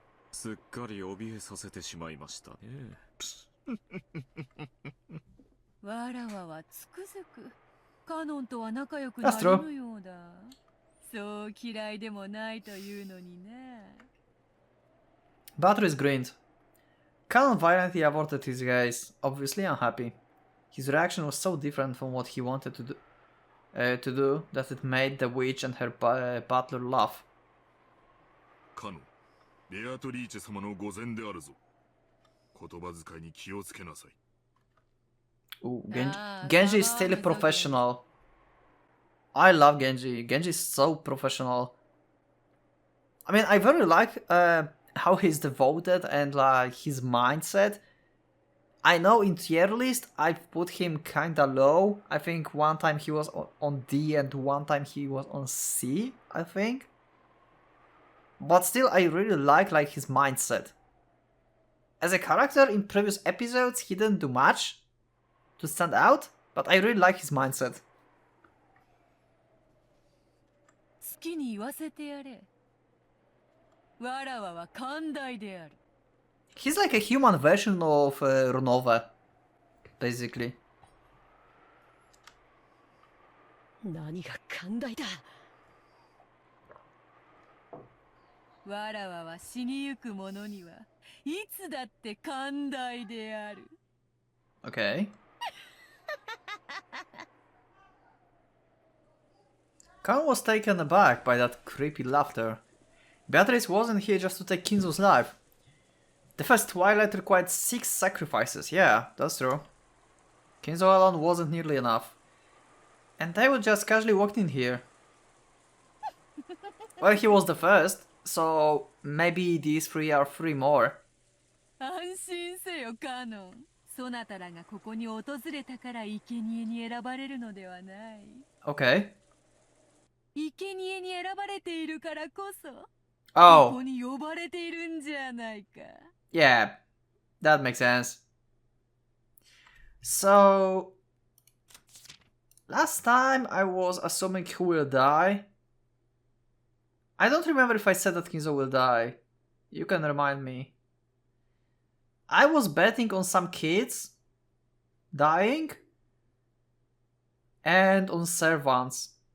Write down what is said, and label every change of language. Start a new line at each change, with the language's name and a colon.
Japanese: すっかり怯えさせてしまいましたね。わらわはつくづくカノンとは仲良くなるのようだ。そう嫌いでもないというのにね。
English: Beatrice grinned. Canon violently averted his gaze, obviously unhappy. His reaction was so different from what he wanted to do that it made the witch and her butler laugh. カノン、ベアトリーチェ様の御前であるぞ。言葉遣いに気をつけなさい。 Ooh, Genji is still a professional. I love Genji. Genji is so professional. I mean, I very like how he's devoted and like his mindset. I know in tier list I've put him kinda low. I think one time he was on D and one time he was on C, I think. But still I really like his mindset. As a character in previous episodes he didn't do much to stand out, but I really like his mindset.
Japanese: 好きに言わせてやれ。わらわは寛大である。
English: He's like a human version of Runove, basically.
Japanese: 何が寛大だ。わらわは死にゆく者にはいつだって寛大である。
English: Okay. Khan was taken aback by that creepy laughter. Beatrice wasn't here just to take Kinzo's life. The first Twilight required 6 sacrifices, yeah, that's true. Kinzo alone wasn't nearly enough. And they would just casually walked in here. Well, he was the first, so maybe these 3 are 3 more.
Japanese: 安心せよカノン。そなたらがここに訪れたから生贄に選ばれるのではない。
English: Okay.
Japanese: 生贄に選ばれているからこそ、こ
English: Oh,
Japanese: こに呼ばれているんじゃないか。
English: yeah, that makes sense. So, last time I was assuming who will die. I don't remember if I said that Kinzo will die. You can remind me. I was betting on some kids dying and on servants.